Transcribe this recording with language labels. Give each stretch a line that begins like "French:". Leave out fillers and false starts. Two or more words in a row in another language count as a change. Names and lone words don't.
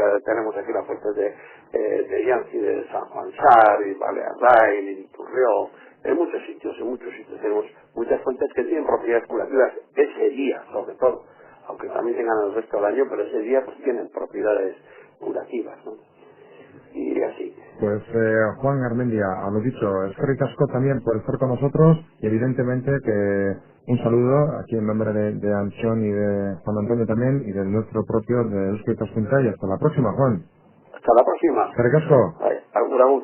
Spanish: Tenemos aquí las fuentes de Yancy, de San Juan Sar, y Balearday, y Turrió. En muchos sitios tenemos muchas fuentes que tienen propiedades curativas ese día, sobre todo, aunque también tengan el resto del año, pero ese día pues tienen propiedades curativas, ¿no? Y así. Pues Juan Garmendia, a lo dicho,
Basque: eskerrik asko
Spanish: también por estar con nosotros y evidentemente que un saludo aquí en nombre de Anchón y de Juan Antonio también y del nuestro propio de Eusko Ikaskuntza, y hasta la próxima, Juan. Hasta la próxima.
Basque: Eskerrik asko. Agur, agur.